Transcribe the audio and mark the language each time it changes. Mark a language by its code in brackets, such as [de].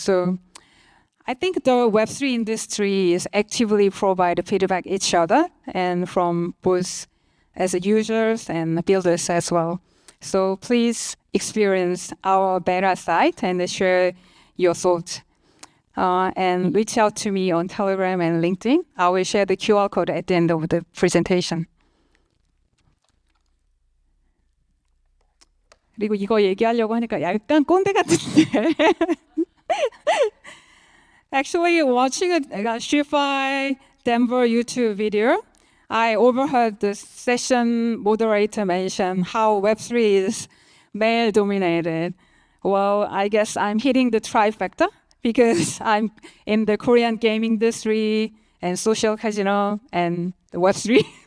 [en] So I think the Web3 industry is actively provide feedback each other and from both as users and builders as well. So please experience our beta site and share your thoughts. And reach out to me on Telegram and LinkedIn. I will share the QR code at the end of the presentation. [ko] 그리고 이거 얘기하려고 하니까 약간 꼰대 같은데. [en] Actually, watching a SheFi Denver YouTube video, I overheard the session moderator mention how Web3 is male-dominated. Well, I guess I'm hitting the trifecta because I'm in the Korean gaming industry and social casino and the Web3.